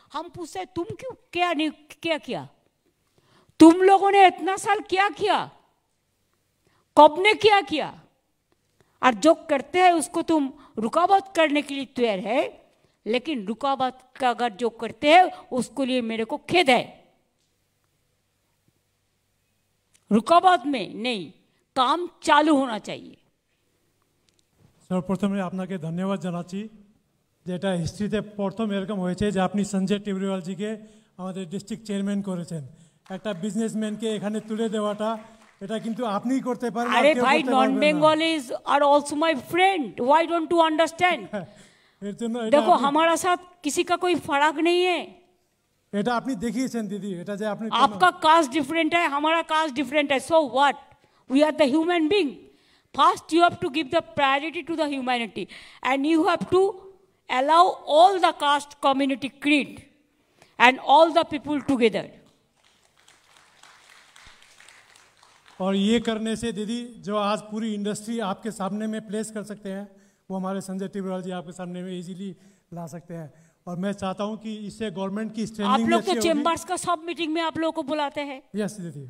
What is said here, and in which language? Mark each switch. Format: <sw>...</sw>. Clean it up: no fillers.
<hi>हम पूछते हैं तुम क्यों क्या नहीं क्या किया, तुम लोगों ने इतना साल क्या किया, कब ने क्या किया, और जो करते हैं उसको तुम रुकावट करने के लिए तैयार है, लेकिन रुकावट का अगर जो करते हैं उसको लिए मेरे को खेद है। रुकावट में नहीं, काम चालू होना चाहिए।</hi> <bn>সর্বপ্রথমে আপনাকে ধন্যবাদ জানাচ্ছি, যেটা হিস্ট্রিতে প্রথম এরকম হয়েছে যে আপনি সঞ্জয় টিবরিওয়ালজিকে আমাদের ডিস্ট্রিক্ট চেয়ারম্যান করেছেন। একটা বিজনেসম্যানকে এখানে তুলে দেওয়াটা এটা কিন্তু আপনিই করতে পারেন। আরে ভাই,</bn> <en>Non Bengalis are also my friend, why don't you understand?</en> <bn>এর জন্য</bn> <hi>देखो हमारा साथ किसी का कोई फर्क नहीं है।</hi> <bn>এটা আপনি দেখিয়েছেন দিদি, এটা যে আপনি</bn> <hi>आपका कास्ट डिफरेंट है, हमारा कास्ट डिफरेंट है,</hi> <en>So what, we are the human being. First you have to give the priority to the humanity and you have to allow all the caste community creed and all the people together।</en> <hi>और ये करने से दीदी जो आज पूरी industry आपके सामने में प्लेस कर सकते हैं, वो हमारे संजय टिबरियाल जी आपके सामने में इजीली ला सकते हैं। और मैं चाहता हूँ कि इससे गवर्नमेंट की आप</hi> <en>standing</en> <hi>लोग तो चेंबर्स का सब मीटिंग में आप लोगों को बुलाते हैं,</hi> <en>yes दीदी,</en>